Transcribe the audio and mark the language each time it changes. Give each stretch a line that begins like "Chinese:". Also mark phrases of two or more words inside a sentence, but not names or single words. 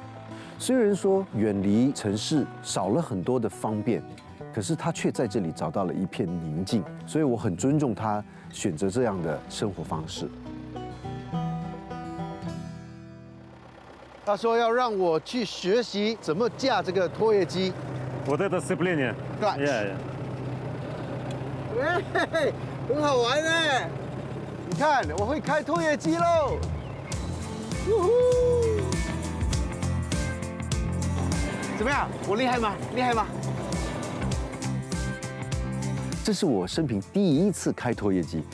Chinese: 虽然说远离城市，少了很多的方便，可是他却在这里找到了一片宁静，所以我很尊重他选择这样的生活方式。他说要让我去学习怎么驾这个拖曳机。
Russian: Вот это сцепление.
Chinese: Clutch. 嘿，很好玩哎！你看，我会开拖曳机喽！呜呼！怎么样？我厉害吗？厉害吗？这是我生平第一次开拖曳机。